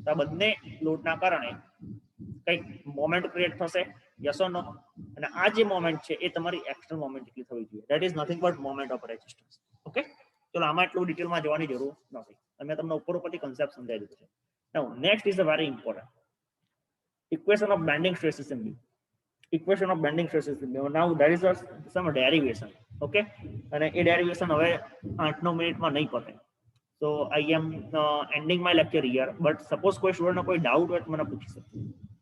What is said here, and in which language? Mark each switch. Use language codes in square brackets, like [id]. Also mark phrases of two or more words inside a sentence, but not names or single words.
[gu] તો આ બંને લોડના કારણે કંઈક [en] moment create [gu] થશે. [en] Yes or no? [gu] અને આ જે મોમેન્ટ છે એ તમારી [en] external moment [gu] જેટલી થવી જોઈએ. [en] That is nothing but moment of resistance. [gu] ઓકે, ચલો આમાં એટલું ડિટેલમાં જવાની જરૂર નથી. મેં તમને ઉપરથી કન્સેપ્ટ સમજાવી દીધું છે. [en] Now next is a very important equation of bending stresses in beam. Equation of bending stresses in beam. Now there is some derivation. [gu] Okay, અને એ ડેરિવેશન હવે 8-9 મિનિટમાં નહીં પતે. [en] So I am ending my lecture here. But suppose [gu] કોઈ સ્ટુડન્ટનો કોઈ ડાઉટ હોય તો મને પૂછી શકે.